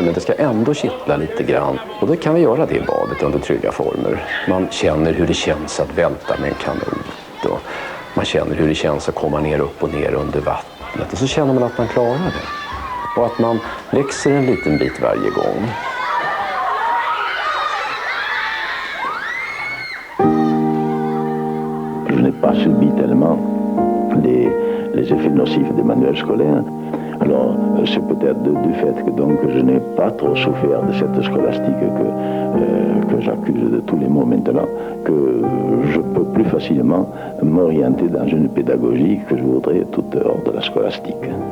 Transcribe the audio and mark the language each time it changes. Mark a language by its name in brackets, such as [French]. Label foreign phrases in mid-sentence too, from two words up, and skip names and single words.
[Swedish] Men det ska ändå kittla lite grann. Och då kan vi göra det i badet under trygga former. Man känner hur det känns att välta med en kanot. Och man känner hur det känns att komma ner upp och ner under vattnet. Och så känner man att man klarar det. Och att man växer en liten bit varje gång. [French] Je n'ai pas subi tellement les effets nocifs des manuels scolaires. Alors, c'est peut-être du fait que donc je n'ai pas trop souffert de cette scolastique que j'accuse de tous les mots maintenant, que je peux plus facilement m'orienter dans une pédagogie que je voudrais toute hors de la scolastique.